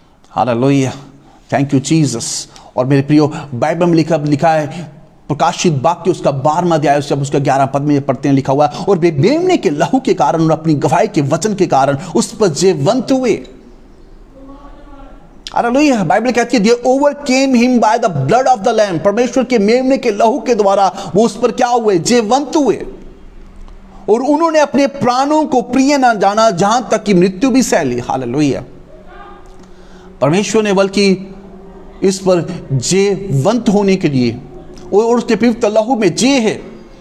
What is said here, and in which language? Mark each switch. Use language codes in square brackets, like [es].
[hi] Hallelujah, thank you Jesus. और मेरे प्रियो, बाइबल में लिखा है, प्रकाशित वाक्य उसका 12वां अध्याय जब उसका 11 पद में पढ़ते हैं, लिखा हुआ है, और वे मेमने के लहू के कारण और अपनी गवाही के वचन के कारण उस पर जयवंत हुए। हालेलुया, बाइबल कहती है, [en] they overcame him by the blood of the lamb। [hi] परमेश्वर के मेमने के लहू के द्वारा वो उस पर क्या हुए? जयवंत हुए। और उन्होंने अपने प्राणों को प्रिय ना जाना, जहां तक कि मृत्यु भी सह ली। हालेलुया, परमेश्वर ने बल्कि इस पर जयवंत होने के लिए, और उसके पवित्र लहू में जय है।